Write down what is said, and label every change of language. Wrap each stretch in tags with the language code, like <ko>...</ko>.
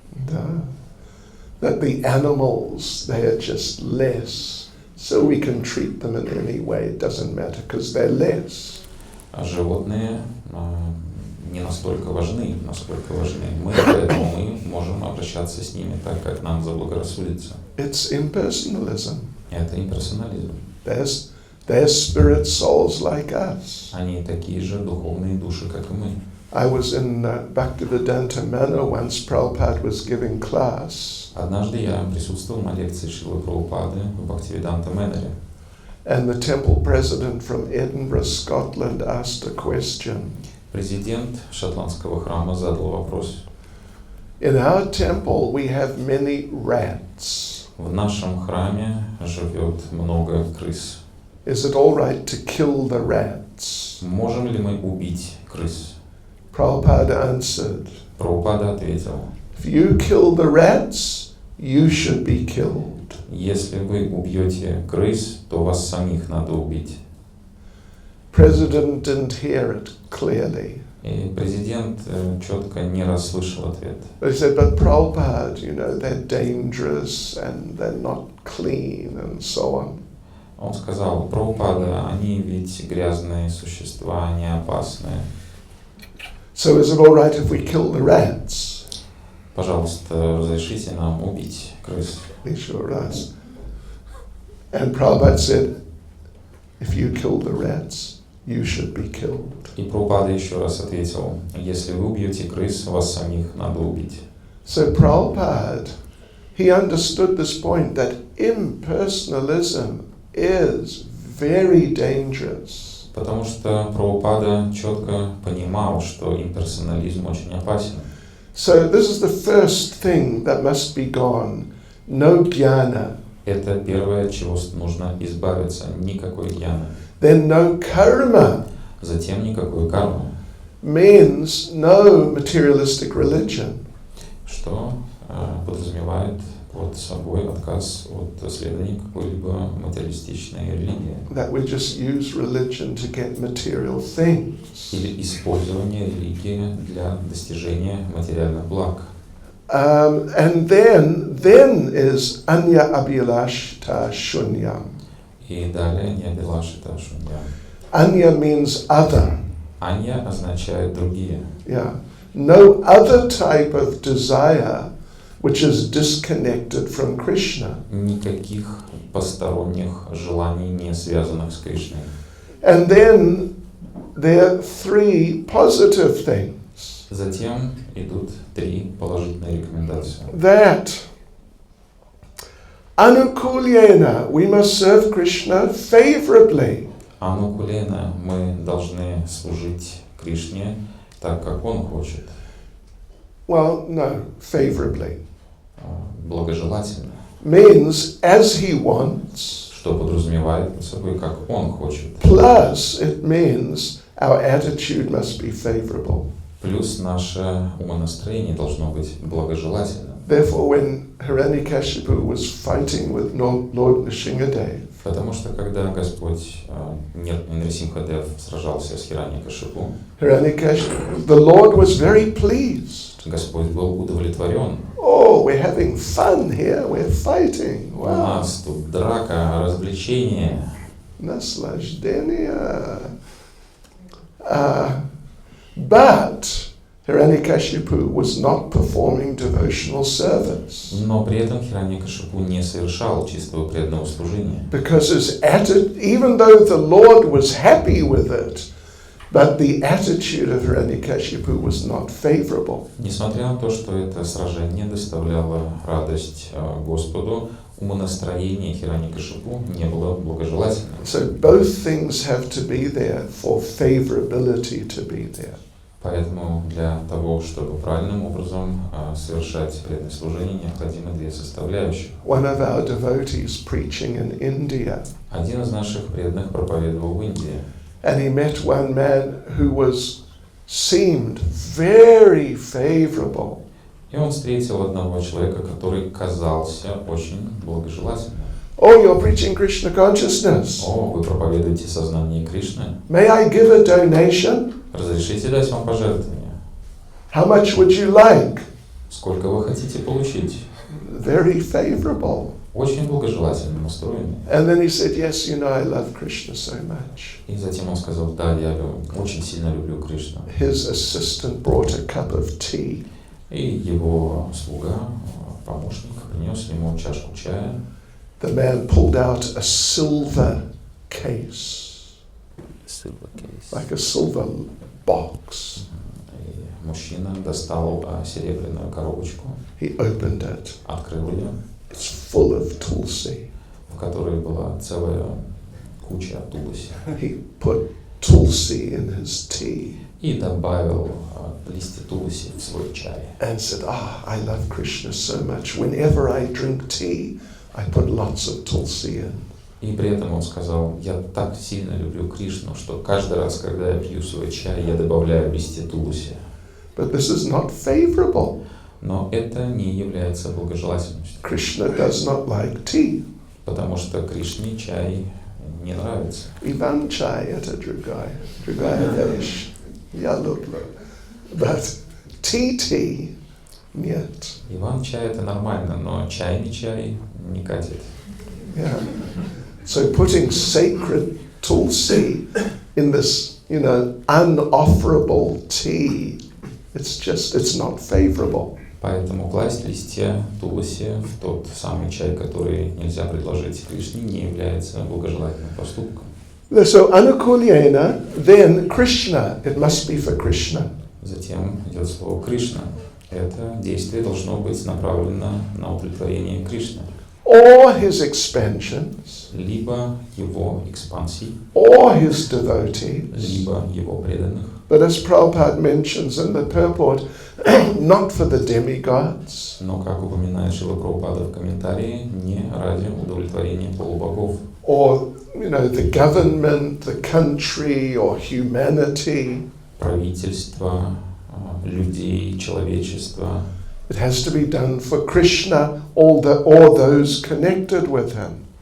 <ru>Да.</ru> <en>That the animals, they're just less, so we can treat them in any way, it doesn't matter, because they're less.</en> <ru>А животные не настолько важны, насколько важны мы, поэтому мы можем обращаться с ними так, как нам заблагорассудится.</ru> <en>It's impersonalism.</en> <ru>Это имперсонализм.</ru> <en>They're spirit souls like us.</en> <ru>Они такие же духовные души, как и мы.</ru> <en>I was in Bhaktivedanta Manor once. Prabhupada was giving class.</en> <ru>Однажды я присутствовал на лекции Шрилы Прабхупады в Бхактивиданта Мэноре.</ru> <en>And the temple president from Edinburgh, Scotland, asked a question.</en> <ru>Президент шотландского храма задал вопрос.</ru> <en>In our temple we have many rats.</en> <ru>В нашем храме живет много крыс.</ru> <en>Is it all right to kill the rats?</en> <ru>Можем ли мы убить крыс?</ru> <en>Prabhupada answered,</en> <ru>Прабхупада ответил,</ru> <en>if you kill the rats, you should be killed.</en> <ru>если вы убьете крыс, то вас самих надо убить.</ru> <en>President didn't hear it clearly.</en> <ru>И президент четко не расслышал ответ.</ru> <en>But he said, but Prabhupada, you know, they're dangerous and they're not clean and so on.</en> <ru>Он сказал, Прабхупада, они ведь грязные существа, они опасные.</ru> <en>So is it all right if we kill the rats?</en> <ru>Пожалуйста, разрешите нам убить крыс.</ru> <en>Sure, rats. And Prabhupada said, if you kill the rats, you should be killed.</en> <ru>И Прабхупада еще раз ответил, если вы убьете крыс, вас самих надо убить.</ru> <en>So Prabhupada, he understood this point that impersonalism is very dangerous.</en> <ru>Потому что Прабхупада четко понимал, что имперсонализм очень опасен.</ru> <en>So this is the first thing that must be gone. No jnana.</en> <ru>Это первое, от чего нужно избавиться. Никакой гьяны.</ru> <en>Then no karma.</en> <ru>Затем никакой кармы.</ru> <en>Means no materialistic religion.</en> <ru>Что подразумевает под собой отказ от следования какой-либо материалистичной религии.</ru> <en>That we just use religion to get material things.</en> <ru>Или использование религии для достижения материальных благ.</ru> <en>And then is anya abhilashta shunyam.</en> <ru>И далее неабилашита шуньям.</ru> <en>Anya means other.</en> <ru>Анья означает другие.</ru> <en>Yeah. No other type of desire which is disconnected from Krishna.</en> <ru>Никаких посторонних желаний, не связанных с Кришной.</ru> <en>And then there are three positive things.</en> <ru>Затем идут 3 положительные рекомендации.</ru> <en>That anukulyena, we must serve Krishna favorably.</en> <ru>Анукулена, мы должны служить Кришне так, как Он хочет,</ru> <en>Well, no, favorably.</en> <ru>благожелательно,</ru> <en>Means as he wants,</en> <ru>что подразумевает под собой, как Он хочет.</ru> <en>plus it means our attitude must be favorable.</en> <ru>Плюс наше умонастроение должно быть благожелательным.</ru> <en>Therefore, when Hiranyakashipu was fighting with Lord Nrsimhadev,</en> <ru>Потому что когда Господь Нрисимхадев сражался с Хираньякашипу,</ru> <en>the Lord was very pleased.</en> <ru>Господь был удовлетворен.</ru> <en>Oh, we're having fun here, we're fighting.</en> <ru>У</ru> <en>Wow.</en> <ru>нас тут драка, развлечение. Naslajhdenia.</ru> <en>But Hiranyakashipu was not performing devotional service.</en> <ru>Но при этом Хираньякашипу не совершал чистого преданного служения.</ru> <en>Because his attitude, even though the Lord was happy with it, but the attitude of Hiranyakashipu was not favorable.</en> <ru>Несмотря на то, что это сражение доставляло радость Господу, умонастроение Хираньякашипу не было благожелательным.</ru> <en>So both things have to be there for favorability to be there.</en> <ru>Поэтому для того, чтобы правильным образом совершать преданное служение, необходимы 2 составляющих.</ru> <en>One of our devotees preaching in India,</en> <ru>Один из наших преданных проповедовал в Индии.</ru> <en>and he met one man who seemed very favorable.</en> <ru>И он встретил одного человека, который казался очень благожелательным.</ru> <en>Oh, you're preaching Krishna consciousness.</en> <ru>О, вы проповедуете сознание Кришны.</ru> <en>May I give a donation?</en> <ru>Разрешите дать вам пожертвование?</ru> <en>How much would you like?</en> <ru>Сколько вы хотите получить?</ru> <en>Very favorable.</en> <ru>Очень благожелательно настроенный.</ru> <en>And then he said, yes, you know, I love Krishna so much.</en> <ru>И затем он сказал, да, я очень сильно люблю Кришну.</ru> <en>His assistant brought a cup of tea.</en> <ru>И его слуга, помощник, принес ему чашку чая.</ru> <en>The man pulled out a silver case, like a silver box.</en> <ru>И мужчина достал серебряную коробочку,</ru> <en>He opened it.</en> <ru>открыл ее,</ru> <en>It's full of tulsi.</en> <ru>в которой была целая куча туласи.</ru> <en>He put tulsi in his tea</en> <ru>И добавил листья туласи в свой чай.</ru> <en>and said, I love Krishna so much. Whenever I drink tea, I put lots of tulsi in.</en> <ru>И при этом он сказал, я так сильно люблю Кришну, что каждый раз, когда я пью свой чай, я добавляю листья туласи.</ru> <en>But this is not favorable.</en> <ru>Но это не является благожелательностью.</ru> <en>Krishna does not like tea.</en> <ru>Потому что Кришне чай не нравится. Ivan chai это другая вещь. Я люблю.</ru> <en>But tea</en> <ru>нет. Иван чай это нормально, но чайный чай не катит.</ru> <en>Yeah. So putting sacred tulsi in this, unofferable tea, it's not favorable.</en> <ru>Поэтому класть листья туласи в тот самый чай, который нельзя предложить Кришне, не является благожелательным поступком.</ru> <en>So anukulyena, then Krishna, it must be for Krishna.</en> <ru>Затем идет слово Кришна. Это действие должно быть направлено на удовлетворение Кришны.</ru> <en>Or his expansions,</en> <ru>Либо его экспансий,</ru> <en>or his devotees.</en> <ru>либо его преданных.</ru> <en>But as Prabhupada mentions in the purport, not for the demigods.</en> <ru>Но, как упоминает Шрила Прабхупада в комментарии, не ради удовлетворения полубогов.</ru> <en>Or, the government, the country, or humanity.</en> <ru>Правительство, людей, человечество.</ru> <en>It has to be done for Krishna or those connected with him.</en>